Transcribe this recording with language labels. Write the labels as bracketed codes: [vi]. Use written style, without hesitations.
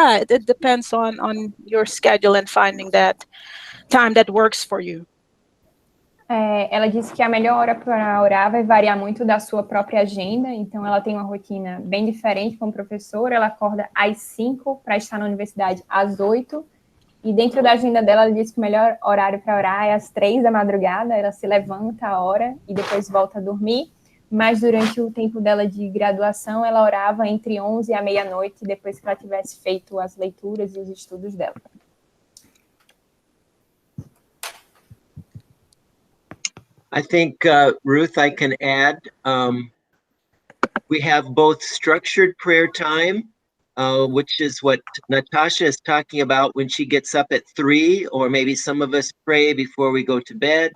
[en] It depends on your schedule and finding that time that works for you. [pt] Ela disse que a melhor hora para orar vai variar muito da sua própria agenda, então ela tem uma rotina bem diferente como professora, ela acorda às 5 para estar na universidade às 8, e dentro da agenda dela, ela disse que o melhor horário para orar é às 3 da madrugada, ela se levanta a hora e depois volta a dormir, mas durante o tempo dela de graduação, ela orava entre 11 e a meia-noite, depois que ela tivesse feito as leituras e os estudos dela. [en] I think, Ruth, I can add, we have both structured prayer time, which is what Natasha is talking about when she gets up at 3, or maybe some of us pray before we go to bed.